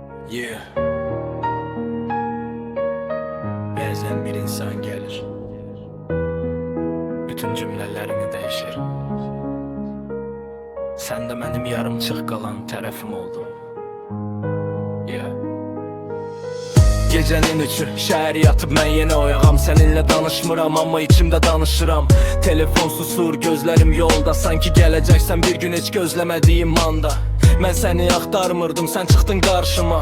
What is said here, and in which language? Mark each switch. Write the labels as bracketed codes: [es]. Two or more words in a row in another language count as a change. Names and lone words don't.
[en] Yeah. [tr] Bazen bir insan gelir, bütün cümlelerini değişir. [az] Sen de benim yarımçıq qalan tərəfim oldun. [en] Yeah. [az] Gecenin üçü, şəhər yatıb mən yenə oyağam. Səninlə danışmıram amma içimdə danışıram. Telefon susur, gözlərim yolda. Sanki gələcəksən bir gün heç gözləmədiyim anda. Mən səni axtarmırdım, sən çıxdın qarşıma.